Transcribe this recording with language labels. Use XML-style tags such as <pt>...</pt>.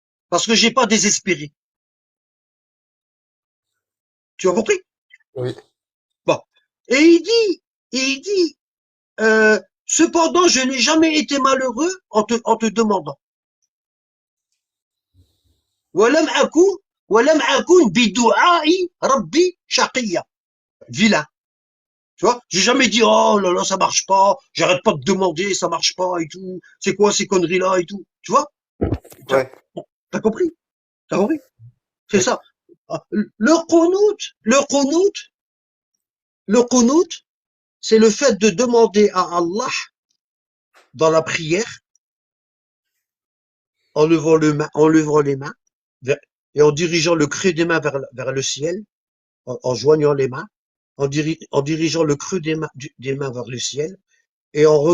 <fr>Parce que j'ai pas désespéré. Tu as compris? Oui. Bon. Et il dit, cependant, je n'ai jamais été malheureux en te demandant.</fr> <ar>ولم أكن ولم أكن بدعاء ربي شقيا.</ar> <fr>Vilain. Tu vois, j'ai jamais dit, oh là là, ça marche pas, j'arrête pas de demander, ça marche pas et tout, c'est quoi ces conneries-là et tout. Tu vois? Ouais. T'as compris? T'as compris? C'est Oui. ça. Le qunut, Le qunut, c'est le fait de demander à Allah dans la prière, en levant les mains, et en dirigeant le creux des mains vers le ciel, en joignant les mains, en dirigeant le creux des mains vers le ciel, et</fr>